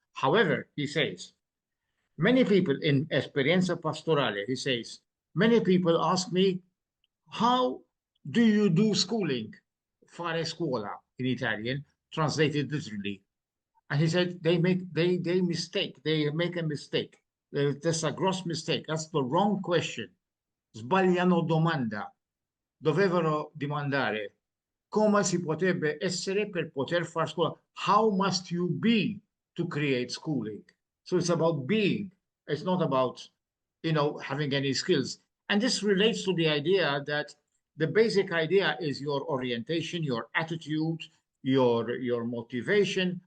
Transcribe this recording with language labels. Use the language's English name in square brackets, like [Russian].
[English] However, he says, many people in Esperienza Pastorale, he says, many people ask me, how do you do schooling? [Italian] Fare scuola [English] in Italian, translated literally. And he said, they make a mistake. That's a gross mistake. That's the wrong question. [Italian] Sbagliano domanda. Dovevano dimandare come si potrebbe essere per poter far scuola. [English] How must you be to create schooling? So it's about being. It's not about, having any skills. And this relates to the idea that the basic idea is your orientation, your attitude, your motivation.